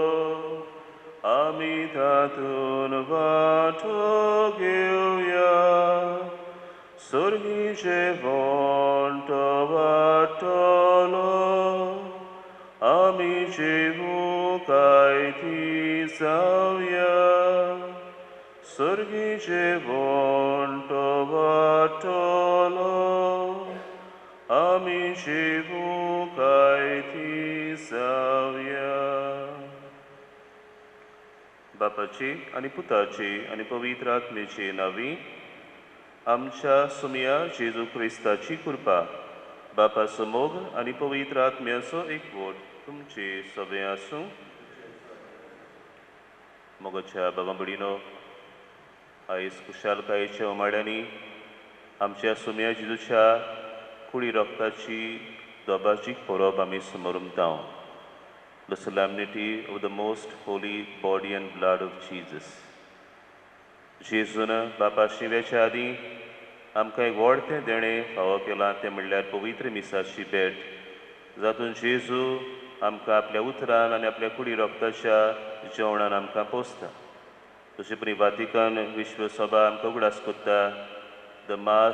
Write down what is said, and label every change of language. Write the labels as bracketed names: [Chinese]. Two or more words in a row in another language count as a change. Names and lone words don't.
[Konkani] amitatun vatogeuia surgice vonto vatolo amici vucaiti savia surgice vonto vatolo amici vucaiti savia बापाची आणि पुताची आणि पवित्र आत्मेची नावी आमच्या सुमिया जेजू क्रिस्ताची कृपा बापाचो मोग आणि पवित्र आत्म्याचो एकवट तुमचे सगळे आसूं मोगाच्या बाबा भयणीनो आयज खुशालकायेच्या उमाड्यांनी आमच्या सुमिया जेजूच्या कुडी रक्ताची दोबाजीक परब आमी समोर उमतांव [English] The solemnity of the most holy body and blood of Jesus. [Konkani] जेजून बापा शिव्याच्या आदीं आमकां एक व्हडतें देणें फावो केलां तें म्हणल्यार पवित्र मिसाची भेट जातून जेजू आमकां आपल्या उतरान आनी आपल्या कुडी रक्ताच्या जेवणान आमकां पोसता तशें परी वातिकन विश्वसभा आमकां उगडास कोत्ता [English] the mass